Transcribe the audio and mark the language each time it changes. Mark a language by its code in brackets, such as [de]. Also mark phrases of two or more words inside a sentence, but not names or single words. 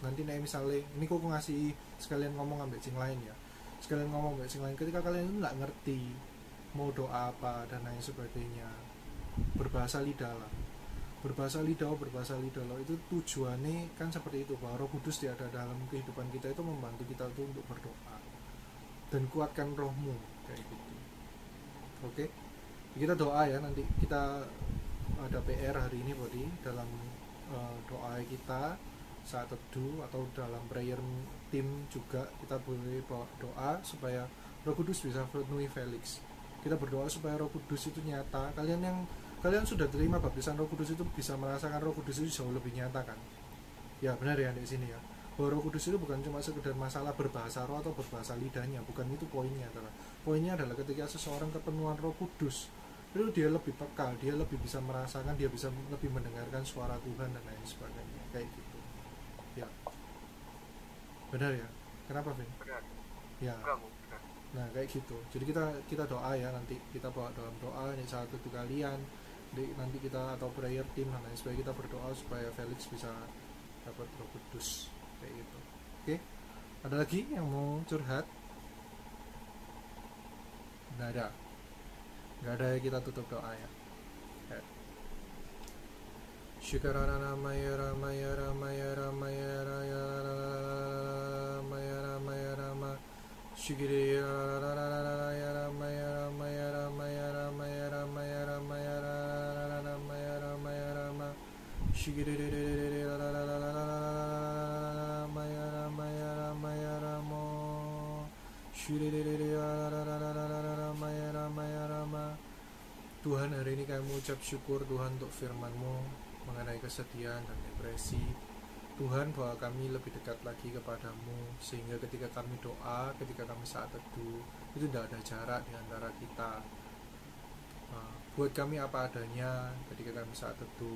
[id] Nanti nih misalnya ini aku ngasih sekalian ngomong ambil sing lain ya, ketika kalian itu nggak ngerti mau doa apa dan lain sebagainya, berbahasa lidah lah itu tujuannya kan seperti itu, bahwa Roh Kudus ada dalam kehidupan kita itu membantu kita tuh untuk berdoa dan kuatkan rohmu kayak gitu. Oke, kita doa ya. Nanti kita ada PR hari ini berarti dalam doa kita saat teduh atau dalam [en] prayer team [id] juga kita boleh bawa doa supaya Roh Kudus bisa penuhi Felix. Kita berdoa supaya Roh Kudus itu nyata. Kalian sudah terima baptisan Roh Kudus itu bisa merasakan Roh Kudus itu jauh lebih nyata kan? Ya benar ya di sini ya. Bahwa Roh Kudus itu bukan cuma sekedar masalah berbahasa roh atau berbahasa lidahnya, bukan itu poinnya. Poinnya adalah ketika seseorang kepenuhan Roh Kudus, itu dia lebih peka, dia lebih bisa merasakan, dia bisa lebih mendengarkan suara Tuhan dan lain sebagainya kayak gitu. Ya. Benar ya? Kenapa, Vin? Benar. Ya. Benar. Nah kayak gitu. Jadi kita doa ya, nanti kita bawa dalam doa ini saat itu kalian nanti kita atau [en] prayer team [id] dan lain sebagainya, kita berdoa supaya Felix bisa dapat Roh Kudus kayak gitu. Oke, ada lagi yang mau curhat? Nggak ada ya, kita tutup doa ya. Syukarana maya ramaya ramaya ramaya raya ramaya ramaya rama Shigiri ramaya ramaya ramaya ramaya ramaya ramaya ramaya ramaya ramaya rama Shigiri ramaya ramaya ramaya ramo Shigiri ramaya ramaya rama. Tuhan, hari ini kami mengucap syukur Tuhan untuk firman-Mu mengenai kesedihan dan depresi. Tuhan, bahwa kami lebih dekat lagi kepadamu, sehingga ketika kami doa, ketika kami saat teduh, itu tidak ada jarak di antara kita. Buat kami apa adanya ketika kami saat teduh.